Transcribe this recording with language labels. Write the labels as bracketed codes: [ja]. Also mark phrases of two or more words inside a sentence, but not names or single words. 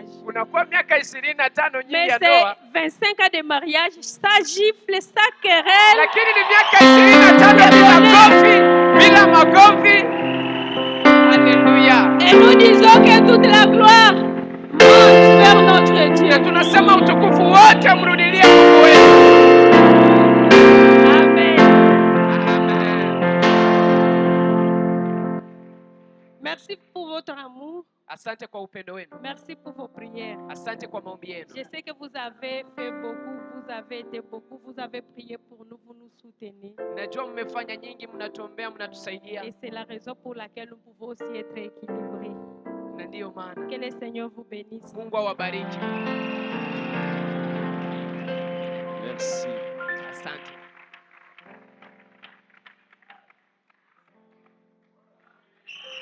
[sw] Unakuwa miaka 25 nyingi [fr] Mais [sw] ya [fr] c'est [sw] ndoa, [fr] 25 ans de mariage, ça gifle, ça querelle. [sw] lakini ni miaka 25 bila kofi, bila makofi. Haleluya. [fr] Et nous disons que toute la gloire monte vers notre Dieu. [sw] Na tunasema utukufu wote mrudilie Mungu wetu. Amen. Amen. [fr] Merci pour votre amour. [sw] Asante kwa upendo wenu. [fr] Merci pour vos prières. [sw] Asante kwa maombi yenu. [fr] Je sais que vous avez fait beaucoup, vous avez été beaucoup, vous avez prié pour nous, vous nous soutenez. [sw] Najua mmefanya nyingi, mnatuombea, mnatusaidia. [fr] Et c'est la raison pour laquelle nous pouvons aussi être équilibrés. [sw] Na ndiyo maana [fr] Que le Seigneur vous bénisse. [sw] Mungu awabariki. [fr] Merci. [sw] Asante.